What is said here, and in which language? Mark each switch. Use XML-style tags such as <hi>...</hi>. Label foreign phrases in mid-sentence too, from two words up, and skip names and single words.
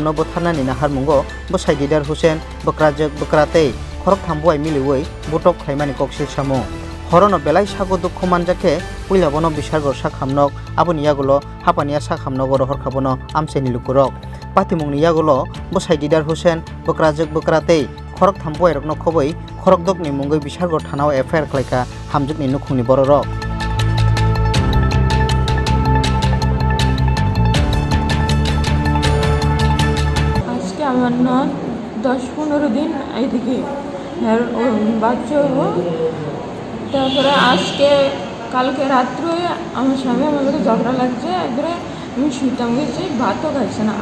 <trp>no botharnani naharmungo bosai Didar Hussein bokrajak bokratei khorok thambuai miliwoi botok khlaimani koksil samung horono belai sago dukhu manjakhe puila bono bisargor sakhamnok aboni yagulo hapaniya sakhamnogor horkhabono amchaini lukurok patimungni yagulo bosai Didar Hussein bokrajak bokratei khorok thambuai rokno khobai khorokdokni mungoi bisargor thanao FIR khlaika hamjukni nukhungni bororok.</trp> <bn>আমার না 10-15 দিন এইদিকে বাচ্চা হবো তারপরে আজকে কালকে রাত্রে আমার স্বামী আমার সাথে ঝগড়া লাগছে একবারে আমি শুইতাম গেছি ভাতও খাইছে না</bn>